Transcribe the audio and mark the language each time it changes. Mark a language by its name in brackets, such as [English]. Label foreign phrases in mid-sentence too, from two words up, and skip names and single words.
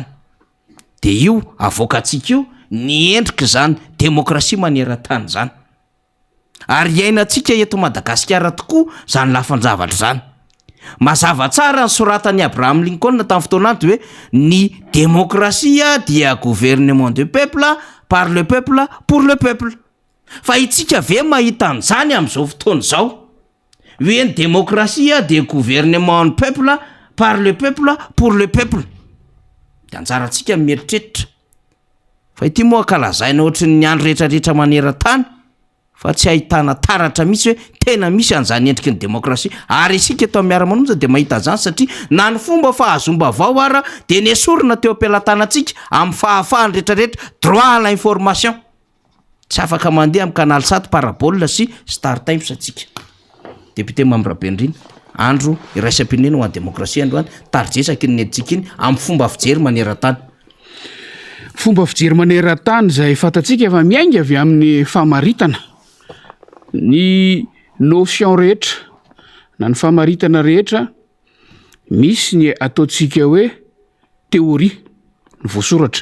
[Malagasy] De io avoakatsika io ny endrika zany démocratie maneran-tany zany. Ary iainantsika eto Madagasikara tokoa zany lafanjavatra zany. Mazava tsara ny soratan'ny Abraham Lincoln tamin'ny fotoanany hoe ny démocratie dia [French] gouvernement de peuple, par le peuple, pour le peuple. [Malagasy] Fa itsika ve mahita an'izany amin'izao fotoana zao? Hoe ny démocratie de [French] gouvernement du peuple, par le peuple, pour le peuple. [Malagasy] De anjarantsika mieritreritra. Fa ity moa kalazaina ohatry ny andro rehetrarehetra maneran-tany, fa tsy ahitana taratra mihitsy hoe tena misy an'izany endriky ny démocratie. Ary isika eto amin'ny miara-monanja de mahita an'izany, satria na ny fomba fahazomba-vao ara de nesorina teo am-pelantanantsika amin'ny fahafahany rehetrarehetra [French] droit à l'information. [Malagasy] Tsy afaka mandeha amin'ny canal 7 parabole sy Star Times atsika. Député Mambraben'Riny, andro iraisam-pirenena ho an'ny démocratie androany, tarijesaka ny neditsika iny amin'ny fomba fijery maneran-tany. Fomba fijery maneran-tany zay fatatsika efa miainga avy amin'ny famaritana ny notion rehetra na ny famaritana rehetra, misy ny ataotsika hoe théorie, ny voasoratra.